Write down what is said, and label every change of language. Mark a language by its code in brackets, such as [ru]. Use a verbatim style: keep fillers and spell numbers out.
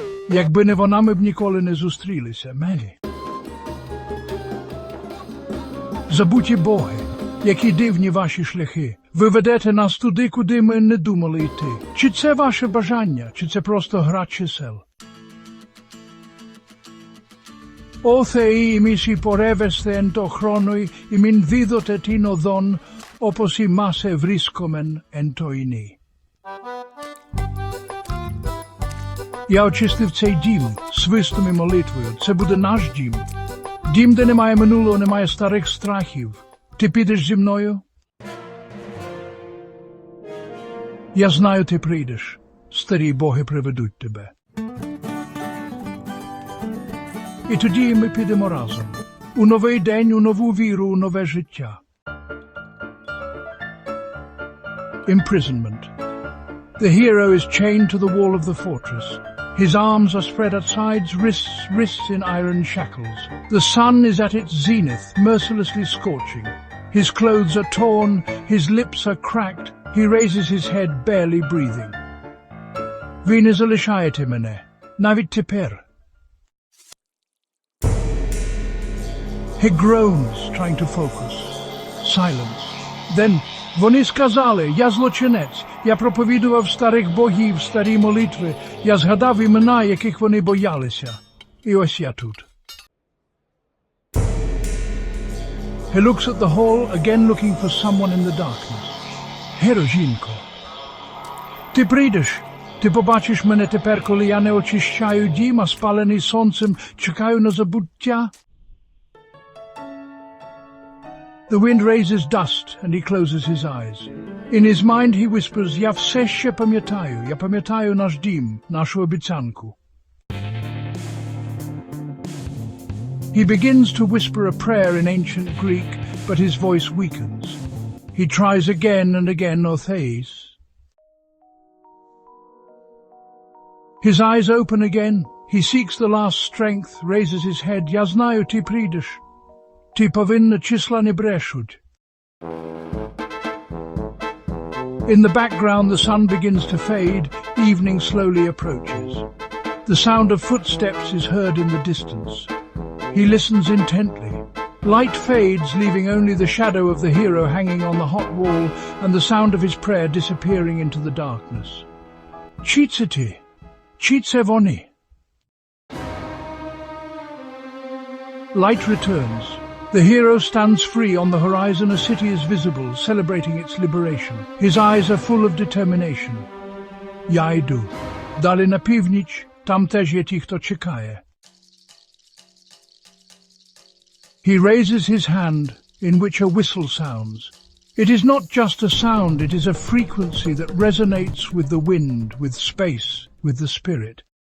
[uk] Якби не вона, ми б ніколи не зустрілися, Мелі. Забуті боги, які дивні ваші шляхи. Ви ведете нас туди, куди ми не думали йти. Чи це ваше бажання, чи це просто гра чисел? [el] O Θεοί, εμείς υπορεύεστε εν το χρόνοι, ημίν δίδοτε την οδόν, όπως ημάσε βρίσκομεν εν το ηνί. [uk] Я очистив цей дім свистом і молитвою. Це буде наш дім. Дім, де немає минулого, немає старих страхів. Ти підеш зі мною? Я знаю, ти прийдеш. Старі боги приведуть тебе. І тоді ми підемо разом. У новий день, у нову віру, у нове життя. [en] Imprisonment. The hero is chained to the wall of the fortress. His arms are spread at sides, wrists, wrists in iron shackles. The sun is at its zenith, mercilessly scorching. His clothes are torn, his lips are cracked. He raises his head, barely breathing. [uk] Ви не залишаєте мене, навіть тепер. [en] He groans, trying to focus. Silence. [uk] Then, вони сказали, я злочинець, я проповідував старих богів, старі молитви, я згадав імена, яких вони боялися. І ось я тут. [en] He looks at the hall, again looking for someone in the darkness. [uk] Геро, жінко, ти прийдеш, ти побачиш мене тепер, коли я не очищаю дім, а спалений сонцем, чекаю на забуття. [en] The wind raises dust and he closes his eyes. In his mind he whispers, [uk] я все ще пам'ятаю, я пам'ятаю наш дім, нашу обіцянку. [en] He begins to whisper a prayer in ancient Greek, but his voice weakens. He tries again and again, O Theis. His eyes open again, he seeks the last strength, raises his head, [uk] я знаю, ти прийдеш. Ти повинна, числа не брешуть. [en] In the background, the sun begins to fade. Evening slowly approaches. The sound of footsteps is heard in the distance. He listens intently. Light fades, leaving only the shadow of the hero hanging on the hot wall and the sound of his prayer disappearing into the darkness. [uk] Чи це ти? Чи це вони? [en] Light returns. The hero stands free on the horizon. A city is visible, celebrating its liberation. His eyes are full of determination. [uk] Я йду. Далі на північ, там теж є ті, хто чекає. [en] He raises his hand, in which a whistle sounds. It is not just a sound, it is a frequency that resonates with the wind, with space, with the spirit.